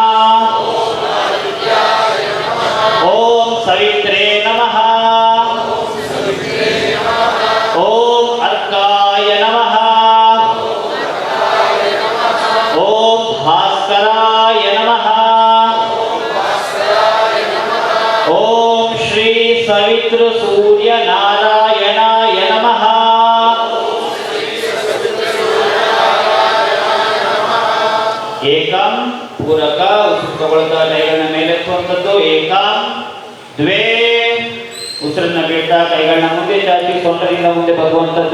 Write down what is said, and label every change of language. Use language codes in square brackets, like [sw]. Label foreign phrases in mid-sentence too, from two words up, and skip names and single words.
[sa] ಓಂ ಸವಿತ್ರೇ ನಮಃ. ಓಂ ಅರ್ಕಾಯ ನಮಃ. ಓಂ ಭಾಸ್ಕರಾಯ ನಮಃ. ಓಂ ಶ್ರೀ ಸವಿತೃ ಸೂರ್ಯ ನಾರಾಯಣಾಯ ನಮಃ. [kn] ಏಕಂ ಪೂರಕ ಉಸಿರು ತಗೊಳ್ತಾ ಕೈಗಳನ್ನ ಮೇಲೆತ್ತುವಂಥದ್ದು. [sa] ಏಕಂ ದ್ವೇ [kn] ಉಸಿರನ್ನ ಬಿಡ್ತಾ ಕೈಗಳನ್ನ ಮುಂದೆ ಚಾಚಿ ಸೊಂಟದಿಂದ ಮುಂದೆ ಬರುವಂಥದ್ದು.